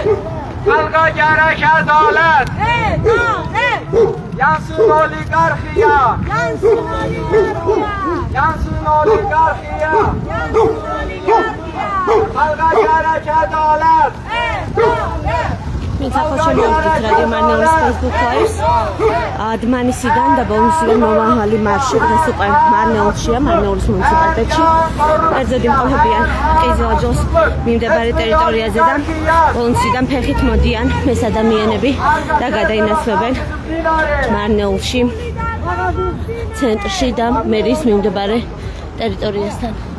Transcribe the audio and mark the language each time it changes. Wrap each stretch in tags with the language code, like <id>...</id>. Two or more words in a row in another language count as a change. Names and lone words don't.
<az>Xalqa gerek adalet! Adalet! Yansın oligarxiya! Yansın oligarxiya! Yansın oligarxiya! Yansın oligarxiya! Xalqa gerek adalet! Adalet!</az> <ka>მიცახოჩემი ვთქვით რადიო მარნეულის Facebook Live-ს. დმანისიდან და ბოლნისიდან მომავალი მარში დღეს უკვე მარნეულშია, მარნეულის მუნიციპალიტეტში. კერძოდ იმყოფებიან ყიზილაძის მიმდებარე ტერიტორიაზე და ბოლნისიდან ფეხით მოდიან ეს ადამიანები და გადაინაცვლებენ მარნეულში, ცენტრში და მერის მიმდებარე ტერიტორიასთან.</ka>